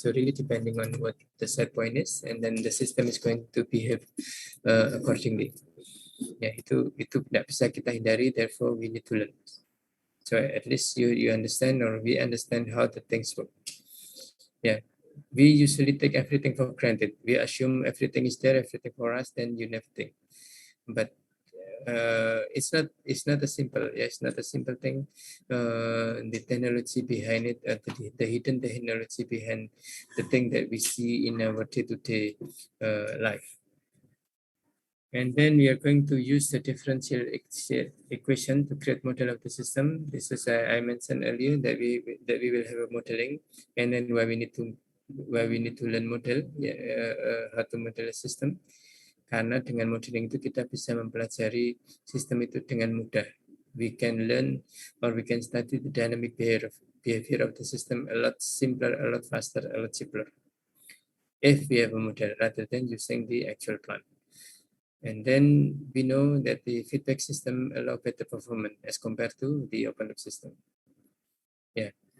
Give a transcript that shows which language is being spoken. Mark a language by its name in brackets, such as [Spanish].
[English] So really depending on what the set point is, and then the system is going to behave accordingly. [Indonesian] Ya, itu tidak bisa kita hindari. [English] Therefore, we need to learn. So at least you understand, or we understand how the things work. Yeah, we usually take everything for granted. We assume everything is there, everything for us, then you never think. But it's not a simple. Yeah, it's not a simple thing. The technology behind it, the hidden technology behind the thing that we see in our day-to-day life. And then we are going to use the differential equation to create model of the system. This is I mentioned earlier that we will have a modeling, and then where we need to learn model, how to model a system. [Indonesian] Karena dengan modeling itu kita bisa mempelajari sistem itu dengan mudah. [English] We can learn, or we can study the dynamic behavior of the system a lot simpler, a lot faster, a lot simpler, if we have a model rather than using the actual plan. And then we know that the feedback system allow better performance as compared to the open loop system. Ya.